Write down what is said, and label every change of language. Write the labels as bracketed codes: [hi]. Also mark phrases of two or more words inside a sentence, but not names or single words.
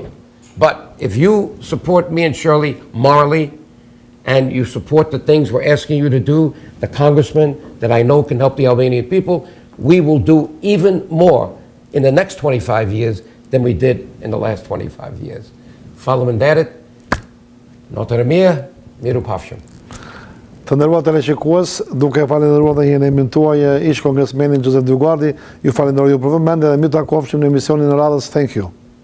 [en] But if you support me and Shirley morally, and you support the things we're asking you to do, the congressman that I know can help the Albanian people, we will do even more in the next 25 years than we did in the last 25 years. [sq] Faleminderit, Notërëmia, miru pafshim. Të nderuar teleshikues, duke falendëruar dhe jenemin tuaj ish kongresmenin Joseph Dioguardi, ju falenderoj ju për vëmendje dhe mi takofshim në emisionin e radhës. [en] Thank you.